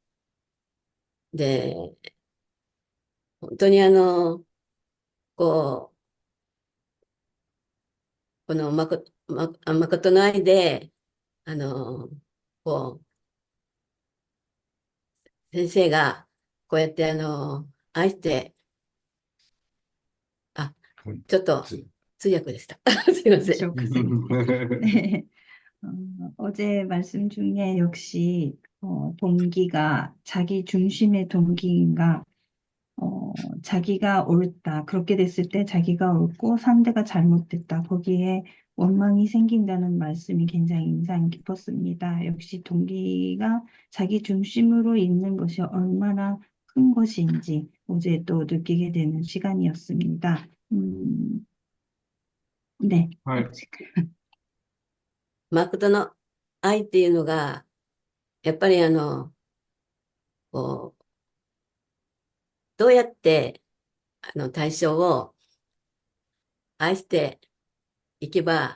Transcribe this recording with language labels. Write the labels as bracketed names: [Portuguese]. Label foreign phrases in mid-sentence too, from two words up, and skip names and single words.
[Japanese] で、本当にここの誠の愛で、あの、こ先生がこうやって愛して、あ、ちょっと通訳でした。すいません。 [Korean] 네. 어제 말씀 중에 역시 동기가 자기 중심의 동기인가, 자기가 옳다. 그렇게 됐을 때 자기가 옳고 상대가 잘못됐다. 거기에 원망이 생긴다는 말씀이 굉장히 인상 깊었습니다. 역시 동기가 자기 중심으로 있는 것이 얼마나 큰 것인지 어제 또 느끼게 되는 시간이었습니다. 네. [Japanese] はい。誠の愛っていうのが、やっぱりこう、どうやって対象を愛していけば